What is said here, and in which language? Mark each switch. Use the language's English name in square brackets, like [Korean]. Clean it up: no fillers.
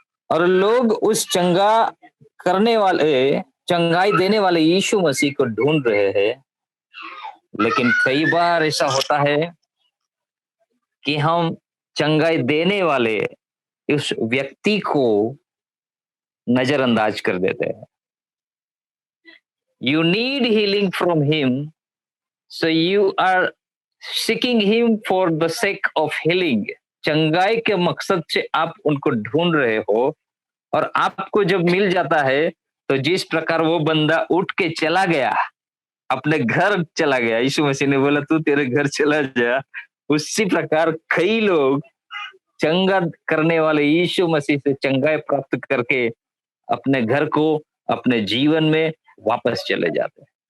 [Hindi] और लोग उस चंगाई देने वाले यीशु मसीह को ढूंढ रहे हैं। लेकिन कई बार ऐसा होता है कि हम चंगाई देने वाले उस व्यक्ति को नजरअंदाज कर देते हैं। [English] You need healing from him, so you are seeking him for the sake of healing. [Hindi] चंगाई के मकसद से आप उनको ढूंढ रहे हो, और आपको जब मिल जाता है तो जिस प्रकार वो बंदा उठ के चला गया, अपने घर चला गया, यीशु मसीह ने बोला तू तेरे घर चला जा, उसी प्रकार कई लोग चंगा करने वाले यीशु मसीह से चंगाई प्राप्त करके अपने घर को, अपने जीवन में वापस चले जाते हैं।